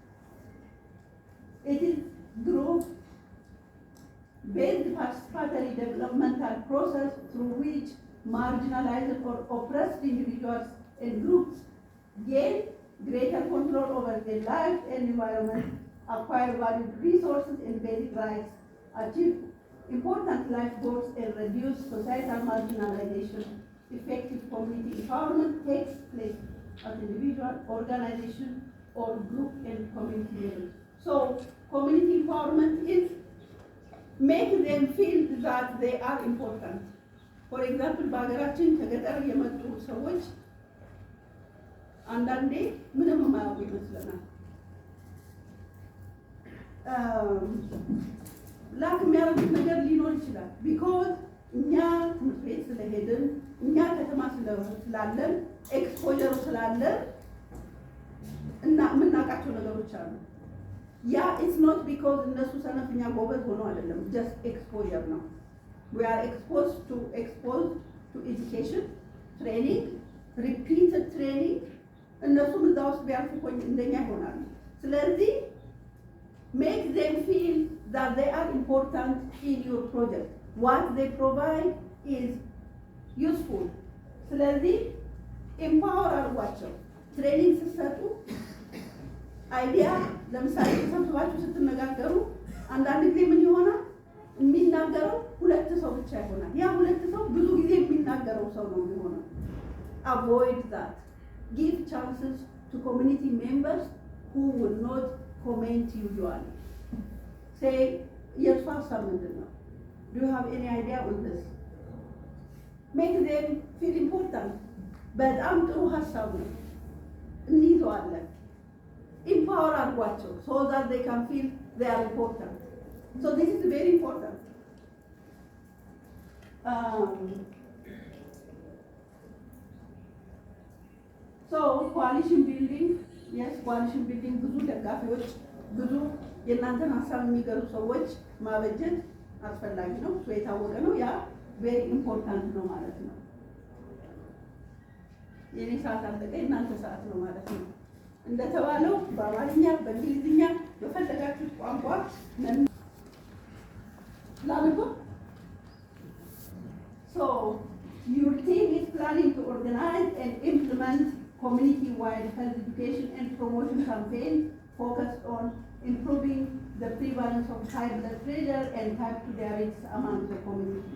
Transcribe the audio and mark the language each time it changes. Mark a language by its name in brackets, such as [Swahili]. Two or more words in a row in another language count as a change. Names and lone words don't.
[English] It is group-based participatory developmental process through which marginalized or oppressed individuals and groups gain greater control over their lives and environment, acquire valued resources and basic rights, achieve important life goals, and reduce societal marginalization. Effective community empowerment takes place at individual, organization, or group and community level. So community empowerment is make them feel that they are important. For example, [Amharic] በሀገራችን ከገጠር የመጡ ሰዎች አንዳንዴ ምንም የማያውቁ ይመስለናል። ላክ የሚያደርጉት ነገር ሊኖር ይችላል። ቢኮዝ እኛ ትምህርት ቤት ስለሄድን እኛ ከተማ ስላለን ኤክስፖዠር ስላለን እና የምናውቃቸው ነገሮች አሉ። ያ [English] it's not because [Amharic] እነሱ ሰነፍኛ ጎበዝ ሆኖ አይደለም፣ [English] just exposure [Amharic] ነው። [English] we are exposed to education, training, repeated training. [Amharic] እነሱም እዛ ውስጥ ቢያልፉ እንደኛ ይሆናሉ። ስለዚህ [English] Make them feel that they are important in your project. What they provide is useful. [Amharic] ስለዚህ ኤምፓወር አድርጓቸው። ትሬኒንግ ስትሰጡ አይዲያ ለምሳሌ ተሰብስባችሁ ስትነጋገሩ አንዳንድ ጊዜ ምን ይሆናል? የሚናገረው ሁለት ሰው ብቻ ይሆናል። ያ ሁለት ሰው ብዙ ጊዜ የሚናገረው ሰው ነው የሚሆነው። [English] Avoid that. Give chances to community members who will not comment usually. Say, [Amharic] የእርሱ ሀሳብ ምንድን ነው? [English] Do you have any idea on this? Make them feel important. [Amharic] በጣም ጥሩ ሀሳብ ነው፣ እንይዘዋለን። [English] Empower አድርጓቸው so that they can feel they are important. So this is very important. So coalition building, yes, coalition building [Amharic] ብዙ ደጋፊዎች ብዙ የእናንተን ሀሳብ የሚገሩ ሰዎች ማበጀት አስፈላጊ ነው። እሱ የታወቀ ነው። ያ [English] very important [Amharic] ነው ማለት ነው። የኔ ሰዓት አለቀ፣ የእናንተ ሰዓት ነው ማለት ነው። እንደተባለው በአማርኛ በእንግሊዝኛ በፈለጋችሁት ቋንቋ ላንብብ። [English] So your team is planning to organize and implement community-wide health education and promotion campaign focused on improving the prevalence of high blood pressure and type 2 diabetes among the community.